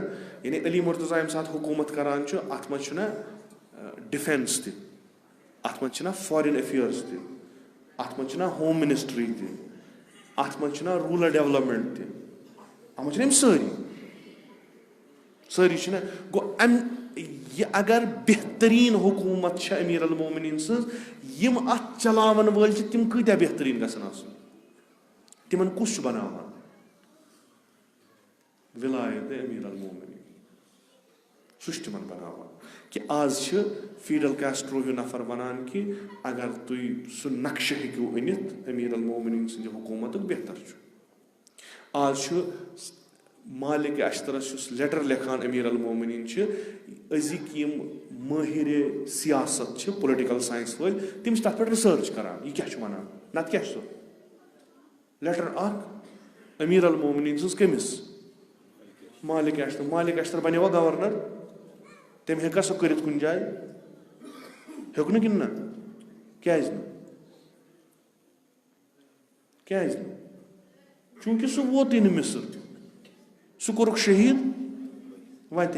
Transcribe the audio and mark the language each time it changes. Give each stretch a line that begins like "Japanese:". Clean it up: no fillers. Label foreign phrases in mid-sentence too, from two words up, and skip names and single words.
Kashmiri: یعنی علی مرتضیٰ ییٚمہِ ساتہٕ حکوٗمت کران چھُ, اتھ منٛز چھُنہ ڈِفینس تہِ, اتھ منٛز چھِنہ
English: foreign affairs
Kashmiri: تہِ, اتھ منٛز چھِنہ
English: home ministry
Kashmiri: تہِ, اتھ منٛز چھِنہ
English: rural development
Kashmiri: تہِ, اتھ منٛز چھِنہ یِم سٲری چھِنہ. گوٚو یہِ اگر بہتریٖن حکوٗمت چھےٚ امیرالمومنین سٕنٛز, یِم اتھ چلاون وٲلۍ چھِ تِم کۭتیاہ بہتریٖن گژھن آسٕنۍ, تِمن کُس چھُ بناوان ولایت امیرالمومنین, سُہ چھُ تِمن بناوان. کہِ آز چھِ فیڈل کیسٹرو ہیوٗ نفر ونان کہِ اگر تُہۍ سُہ نقشہٕ ہیٚکِو أنِتھ امیرالمومنین سٕنٛدِ حکوٗمتُک بہتر چھُ. آز چھُ مالِک اشترس یُس لیٹر لیکھان امیرالمومنین چھِ, أزِکۍ یِم مٲہِرِ سیاست چھِ,
English: political science
Kashmiri: وٲلۍ, تِم چھِ تتھ پٮ۪ٹھ رِسٲرٕچ کران یہِ کیٛاہ چھُ ونان. نتہٕ کیٛاہ چھُ سُہ لیٹر اکھ امیرالمومنین سٕنٛز کٔمِس, مالِک اشتر. مالِک اشتر بنیوا گورنر, تٔمۍ ہیٚکا سُہ کٔرِتھ کُنہِ جایہِ, ہیوٚک نہٕ کِنہٕ نہ, کیٛازِ نہٕ, کیٛازِ نہٕ, چوٗنٛکہِ سُہ ووتُے نہٕ مصر, سُہ کوٚرُکھ شہیٖد وتے.